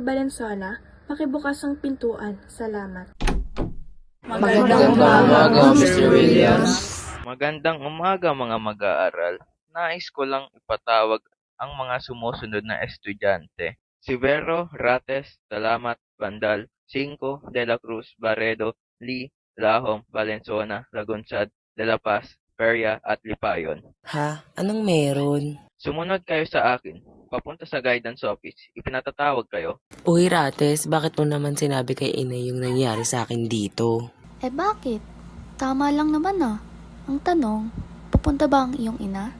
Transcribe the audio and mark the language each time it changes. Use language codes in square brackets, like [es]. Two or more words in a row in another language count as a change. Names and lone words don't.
[tl] Valenzuela, pakibukas ang pintuan. Salamat. Magandang umaga, Mr. Williams. Magandang umaga mga mag-aaral. Nais ko lang ipatawag ang mga sumusunod na estudyante. Si Vero, Rates, Salamat, Bandal, Cinco, De La Cruz, Barredo, Lee, Lahom, Valenzuela, Lagunsad, De La Paz, Peria at Lipayon. Ha? Anong meron? Sumunod kayo sa akin. Papunta sa [en] guidance office. [tl] Ipinatatawag kayo. Uy, Rates, bakit mo naman sinabi kay inay yung nangyari sa akin dito? Eh bakit? Tama lang naman ah. Ang tanong, pupunta ba ang iyong ina?